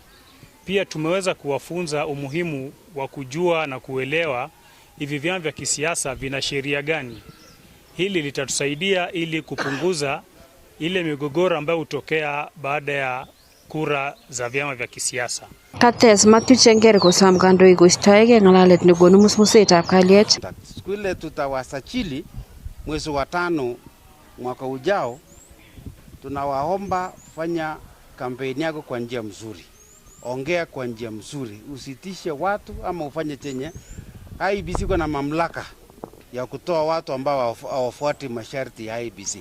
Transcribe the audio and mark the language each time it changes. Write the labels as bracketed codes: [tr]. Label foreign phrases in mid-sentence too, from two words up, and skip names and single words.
[sw] Pia tumeweza kuwafunza umuhimu wa kujua na kuelewa hivi vyama vya kisiasa vina sheria gani. Hili litatusaidia ili kupunguza ile migogoro ambayo hutokea baada ya kura za vyama vya kisiasa. [kln] Kates Matthew Chenger kosom kandoik koistoegei ng'alalet nekonu musmusetab kalyet. [sw] Siku ile tutawasajili mwezi wa 5 mwaka ujao. Tunawaomba fanya kampeni yako kwa njia mzuri, ongea kwa njia mzuri, usitishe watu ama ufanye chenye IEBC kwa na mamlaka ya kutoa watu ambao hawafuati masharti ya IEBC.